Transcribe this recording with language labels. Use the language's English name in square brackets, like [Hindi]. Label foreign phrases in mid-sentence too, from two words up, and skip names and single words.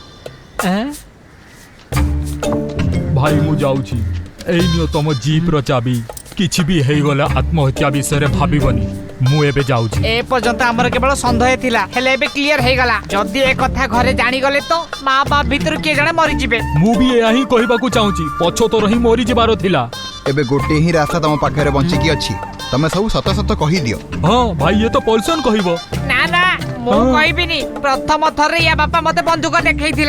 [Odia] ଭାଇ ମୁ ଯାଉଛି ଏଇ ନିଅ ତମ ଜୀପ ରୋ ଚାବି କିଛି ଭି ହେଇ ଗଲା ଆତ୍ମହତ୍ୟା ବିଷୟ ରେ ଭାବିବନି ମୁ ଏବେ ଯାଉଛି ଏ ପର୍ଯ୍ୟନ୍ତ ହମର କେବଳ ସନ୍ଦେହ ଥିଲା ହେଲେ ଏବେ କ୍ଲିଅର ହେ ଗଲା ଯଦି ଏ କଥା ଘରେ ଜାଣି ଗଲେ ତ ମା ବାପ ଭିତର କେ ଜଣେ ମରି ଯିବେ ମୁ ଭି ଏୟା ହି କହିବାକୁ ଚାହୁଁଛି ପଛ ତ ରହି ମୋରି ଯିବାର ଥିଲା ଏବେ ଗୋଟେ ହି ରାସ୍ତା ତମ ପାଖରେ ବଞ୍ଚି କି ଅଛି ତମେ ସବୁ ସତ ସତ କହି ଦିଅ ହଁ ଭାଇ ଏ ତ ପଲସନ କହିବ ନା ନା ମୁ କହିବିନି ପ୍ରଥମ ଥର ୟା ବାପା ମତେ ବନ୍ଦୁକ ଦେଖାଇଥିଲା